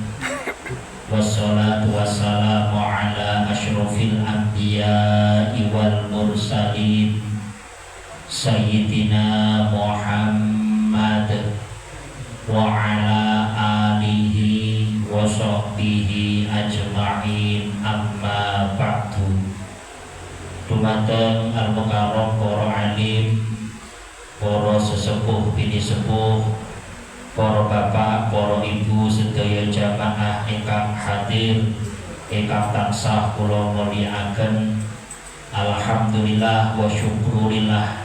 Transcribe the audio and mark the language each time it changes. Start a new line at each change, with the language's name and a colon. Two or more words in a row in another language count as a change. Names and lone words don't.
Arabic: والصلاة والسلام على أشرف الأنبياء والمرسلين سيدنا محمد وعلى آله وصحبه أجمعين، أما بعد.
Javanese: Dumateng al-mukarram para alim, para sesepuh bini sepuh, para bapak, para ibu sedaya jamaah ingkang hadir, ingkang tansah kula mulyakaken.
Arabic: الحمد لله والشكر لله.